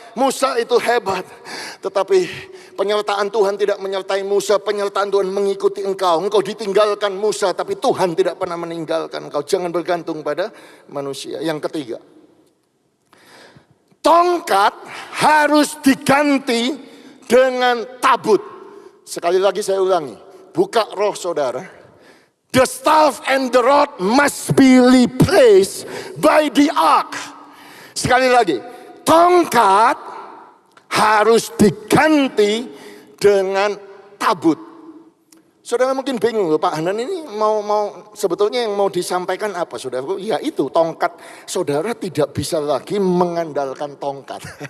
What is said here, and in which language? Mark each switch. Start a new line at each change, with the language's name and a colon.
Indonesian: Musa itu hebat. Tetapi penyertaan Tuhan tidak menyertai Musa, penyertaan Tuhan mengikuti engkau. Engkau ditinggalkan Musa, tapi Tuhan tidak pernah meninggalkan engkau. Jangan bergantung pada manusia. Yang ketiga, tongkat harus diganti dengan tabut. Sekali lagi saya ulangi. Buka roh saudara.
English: The staff and the rod must be replaced by the ark.
Indonesian: Sekali lagi. Tongkat harus diganti dengan tabut. Saudara mungkin bingung, Pak Hanan ini mau sebetulnya yang mau disampaikan apa saudara? Ya itu, tongkat saudara tidak bisa lagi mengandalkan tongkat.